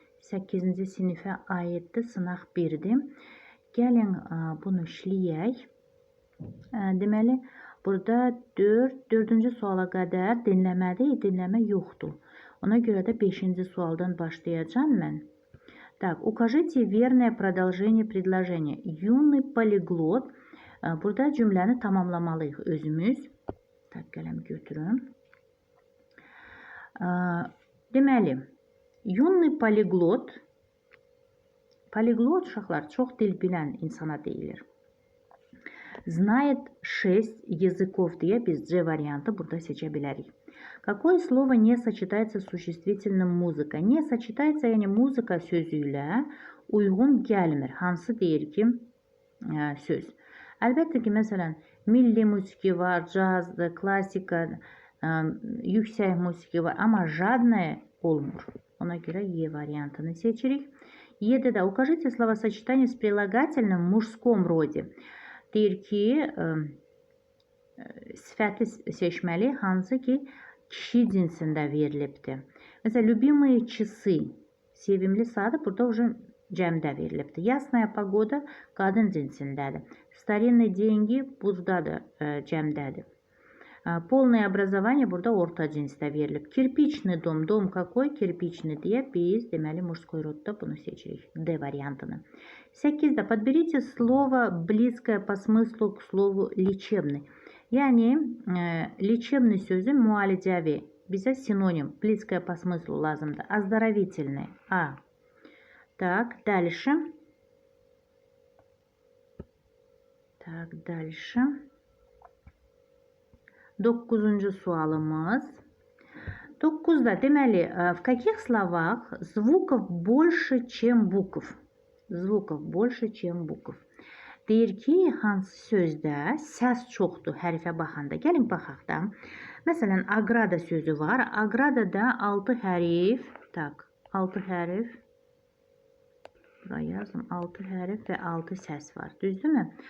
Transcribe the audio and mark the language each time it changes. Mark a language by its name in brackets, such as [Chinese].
[Azerbaijani] 8-ci sinifə aiddir, sınaq 1-dir. Gəlin bunu işləyək. Deməli, burada 4-cü suala qədər dinləmədir, dinləmə yoxdur. Ona görə də 5-ci sualdan başlayacağım mən. [Russian] Так, укажите верное продолжение предложения. Юный полиглот. [Azerbaijani] Burada cümləni tamamlamalıyıq özümüz. Tak, qələm götürün. Deməli, юный полиглот. Полиглот uşaqlar çox dil bilən insana deyilir. [Russian] Знает 6 языков [Azerbaijani] deyə biz C variantı burada seçə bilərik. [Russian] Какое слово не сочетается с существительным музыка? Не сочетается, [Azerbaijani] yəni muzika sözü ilə uyğun gəlmir. Hansı deyir ki söz? Əlbəttə ki, məsələn, milli musiki var, cazdır, klasika, yüksək musiki var, amma jadnaya olmur. Ona görə E variantını seçirik. E'də də [Russian] укажите словосочетание с прилагательным в мужском роде. [Azerbaijani] Deyir ki, sifəti seçməli, hansı ki, kişi cinsində verilibdir. Məsələn, [Russian] любимые часы, [Azerbaijani] sevimli saat burada уже cəmdə verilibdir. [Russian] Ясная погода [Azerbaijani] qadın cinsindədir. [Russian] Старинные деньги [Azerbaijani] buradadır, cəmdədir. [Russian] Полное образование [Azerbaijani] burada orta cinsdə verilib. Kirpiçli dom, dom какой? Kirpiçli deyə biz deməli mужской rodda bunu seçirik. D variantını. 8-də [Russian] подберите слово близкое по смыслу к слову лечебный. [Azerbaijani] Yəni лечебный sözü müalicəvi. Bizə sinonim, [Russian] близкое по смыслу [Azerbaijani] lazımdır. [Russian] Оздоровительный. A. Так, дальше. Так, дальше. [Azerbaijani] 9-cu sualımız. 9-da deməli, [Russian] в каких словах звуков больше, чем букв? Звуков больше, чем букв. [Azerbaijani] Deyir ki, hansı sözdə səs çoxdur hərfə baxanda. Gəlin baxaq da. Məsələn, agrada sözü var. Agradada 6 hərf. Tak, 6 hərf. Buraya yazdım. 6 hərf və 6 səs var. Düzdürmü?